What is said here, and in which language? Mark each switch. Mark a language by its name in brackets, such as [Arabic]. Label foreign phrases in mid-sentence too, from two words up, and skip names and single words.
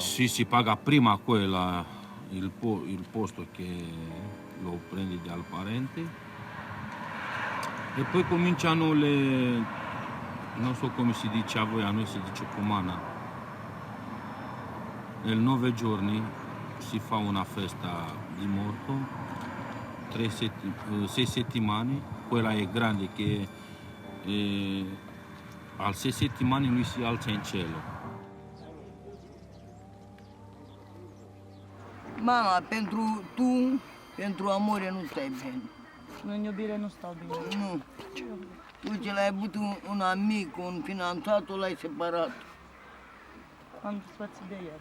[Italian] Sì, si paga prima quella, il posto che lo prendi dal parente e poi cominciano le, non so come si dice a voi, a noi si dice comana. Nel 9 giorni si fa una festa di morto, 6 settimane, quella è grande che al 6 settimane lui si alza in cielo. [Romanian] Mama, pentru amore nu stai bine. În iubire nu stau bine. Nu. Uite, l-ai avut un amic, un finanțatul, l-ai separat. Am despărțit de el.